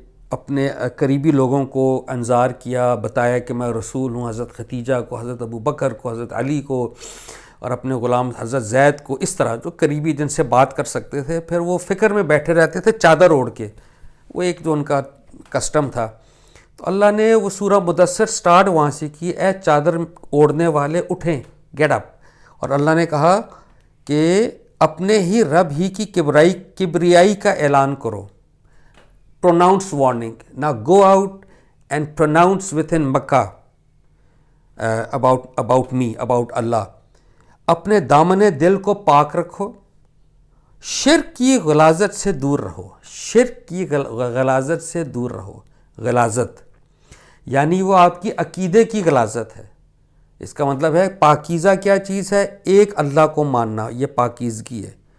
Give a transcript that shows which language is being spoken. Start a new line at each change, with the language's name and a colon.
Urdu: اپنے قریبی لوگوں کو انذار کیا، بتایا کہ میں رسول ہوں، حضرت ختیجہ کو، حضرت ابو بکر کو، حضرت علی کو اور اپنے غلام حضرت زید کو، اس طرح جو قریبی جن سے بات کر سکتے تھے، پھر وہ فکر میں بیٹھے رہتے تھے چادر اوڑھ کے، وہ ایک جو ان کا کسٹم تھا. تو اللہ نے وہ سورہ مدثر سٹارٹ وہاں سے کی، اے چادر اوڑھنے والے اٹھیں،
English: Get up.
Urdu: اور اللہ نے کہا کہ اپنے ہی رب ہی کی کبریائی کا اعلان کرو.
English: Pronounce warning. Now go out and pronounce within Makkah about me, about Allah.
Urdu: اپنے دامن دل کو پاک رکھو، شرک کی غلاظت سے دور رہو. شرک کی غلاظت سے دور رہو. غلاظت یعنی وہ آپ کی عقیدے کی غلاظت ہے. اس کا مطلب ہے پاکیزہ کیا چیز ہے؟ ایک اللہ کو ماننا، یہ پاکیزگی ہے.